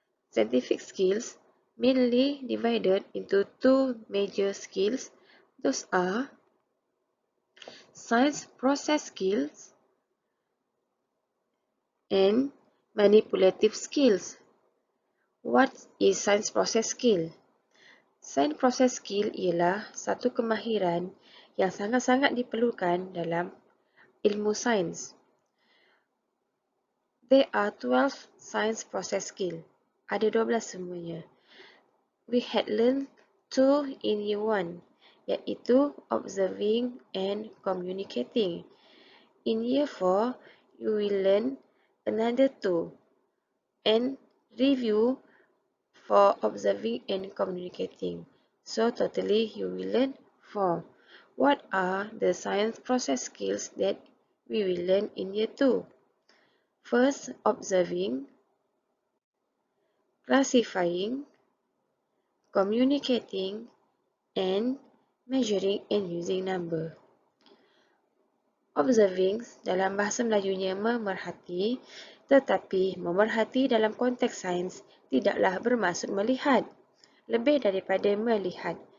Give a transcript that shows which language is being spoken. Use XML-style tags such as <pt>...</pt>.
<en>Scientific skills mainly divided into 2 major skills. Those are science process skills and manipulative skills. What is science process skill?</en> <ms>Science process skill ialah satu kemahiran yang sangat-sangat diperlukan dalam ilmu sains.</ms> <en>There are 12 science process skill.</en> <ms>Ada 12 semuanya.</ms> <en>We had learned 2 in year 1,</en> <ms>iaitu</ms> <en>observing and communicating. In year 4, you will learn another 2 and review for observing and communicating. So totally you will learn 4. What are the science process skills that we will learn in year 2? First, observing, classifying, communicating, and measuring and using number.</en> <ms>Observing dalam bahasa Melayunya memerhati, tetapi memerhati dalam konteks sains tidaklah bermaksud melihat, lebih daripada melihat.</ms>